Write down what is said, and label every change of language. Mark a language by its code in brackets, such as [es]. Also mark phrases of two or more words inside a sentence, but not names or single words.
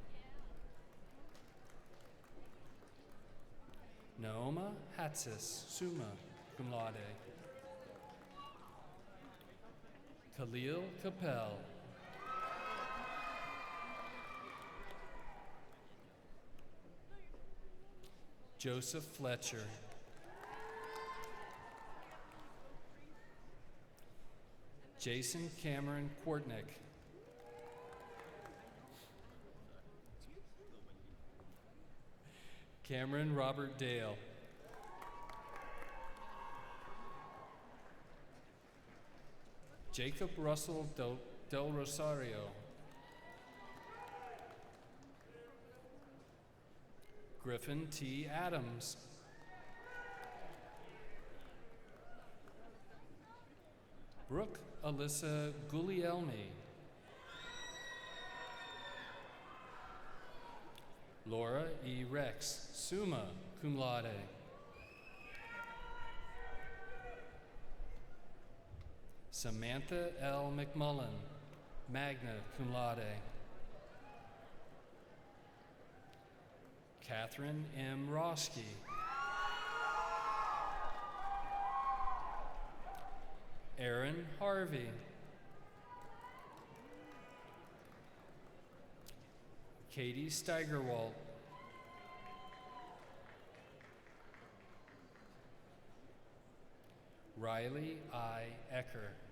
[en] Naoma Hatsis, [la] summa cum laude. [en] Khalil Capel. Joseph Fletcher. Jason Cameron Quartnick. Cameron Robert Dale. Jacob Russell Del Rosario. Griffin T. Adams. Brooke Alyssa Guglielmi. Laura E. Rex, [la] summa cum laude. [en] Samantha L. [la] McMullen, magna cum laude. [en] Catherine M. Roski. Aaron Harvey. Katie Steigerwalt. Riley I. Ecker.